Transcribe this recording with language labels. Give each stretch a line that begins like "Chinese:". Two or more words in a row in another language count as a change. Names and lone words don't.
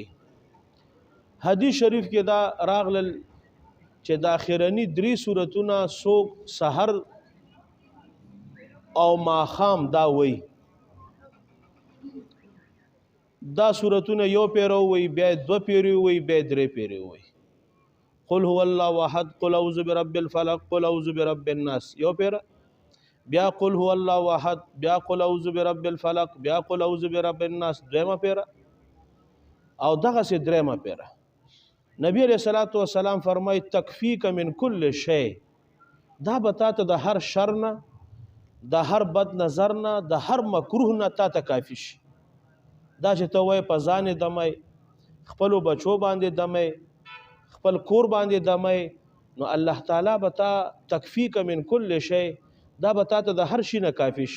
Pashto: حدیث شریف کې دا راغلل چې د اخرنی 3 سورتونه سوق سحر او ماخام دا وای، دا سورتونه یو پیرو وای، بیا 2 پیرو وای، بیا 3 پیرو وای.
Arabic: قل هو الله احد، قل اعوذ برب الفلق، قل اعوذ برب الناس
Pashto: یو پیرا، بیا
Arabic: قل هو الله احد،
Pashto: بیا
Arabic: قل اعوذ برب الفلق،
Pashto: بیا
Arabic: قل اعوذ برب الناس
Pashto: دیمه پیرا، او دغه سي درېمه پیرا. نبی
Arabic: علیہ الصلوۃ والسلام
Pashto: فرمای
Arabic: تکفیک من کل شی،
Pashto: دا بتاته د هر شر نه، د هر بد نظر نه، د هر مکروه نه تا ته کافی شي. دا چې ته وای په ځان دمای، خپل بچو باندې دمای، خپل کور باندې دمای، نو الله تعالی بتا
Arabic: تکفیک من کل شی،
Pashto: دا بتاته د هر شي نه کافی شي.